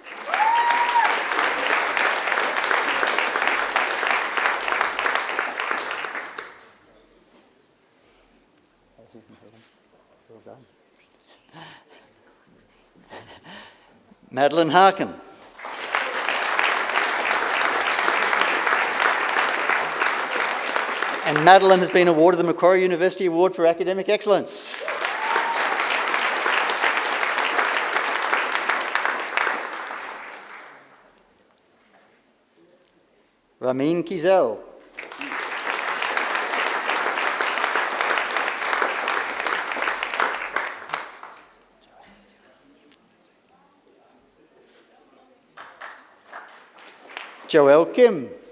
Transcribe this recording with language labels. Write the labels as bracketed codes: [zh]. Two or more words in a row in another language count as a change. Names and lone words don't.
[en] Madeline Harkin. And Madeline has been awarded the Macquarie University Award for Academic Excellence. Ramin Kizel. Joelle Kim.